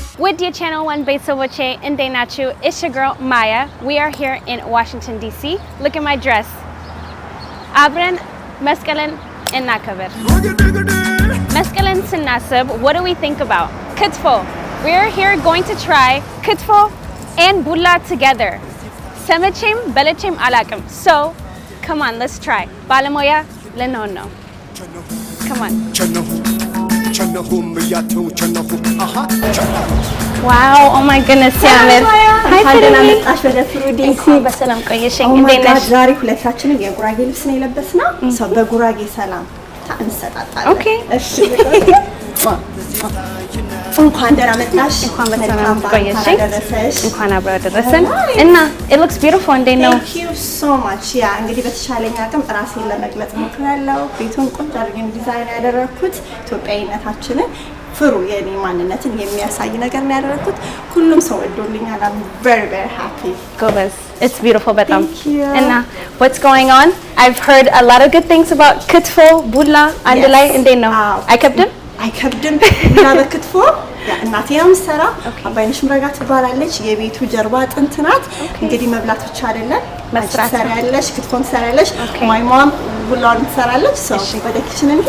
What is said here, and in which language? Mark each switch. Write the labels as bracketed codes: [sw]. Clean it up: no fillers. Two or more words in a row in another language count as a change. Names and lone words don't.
[en] With your channel one [am] ቤተሰቦቼ እንዴት ናችሁ? [en] It's your girl Maya. We are here in Washington DC. Look at my dress. [am] አብረን መስቀልን እናከብር። መስቀልን ስናስብ [en] what do we think about? [am] ክትፎ. [en] We are here going to try ክትፎ and bulla together. [am] ሰምቼም በልቼም አላቅም. [en] So come on, let's try. [am] ባለሙያ ልንሆን ነው. [en] Come on. Wow, oh my goodness, [am] ሲያምር. አንደና መጣሽ ወደ ፍሩዲ በሰላም ቆየሽኝ። እንዴት ነሽ? ዛሬ ሁለታችንም የጉራጌ ልብስ ነው የለበስነው። ሰው በጉራጌ ሰላም እንሰጣጣለን። ኦኬ እሺ። እንኳን ደህና መጣሽ። እንኳን በሰላም ቆየሽኝ። እንኳን አብረው ደረሰን እና [en] it looks beautiful [am] እንዴት ነው? [en] Thank you so much. [am] ያ እንግዲህ በተቻለኝ አቅም ራሴን ለመግለጽ ሞክራለሁ። ቤቱን ቆንጆ አድርገን ዲዛይን ያደረኩት ኢትዮጵያዊነታችንን ፍሩ የኔ ማንነትን የሚያሳይ ነገር ነው ያደረኩት። ሁሉም ሰው ወዶልኛል. [en] I'm very very happy. ጎበዝ. It's beautiful በጣም Thank you. እና what's going on? I've heard a lot of good things about ክትፎ ቡላ [am] አንድ ላይ እንዴት ነው? አይከብድም ቡላ በክትፎ እናቴ ነው የምትሰራ። አባይነሽ ምረጋ ትባላለች። የቤቱ ጀርባ አጥንት ናት። እንግዲህ መብላት ብቻ አይደለም መስራት ትሰራለች፣ ክትፎን ትሰራለች። [en] my mom [am] ቡላውን ትሰራለች። ወደ ኪችን እንሂድ።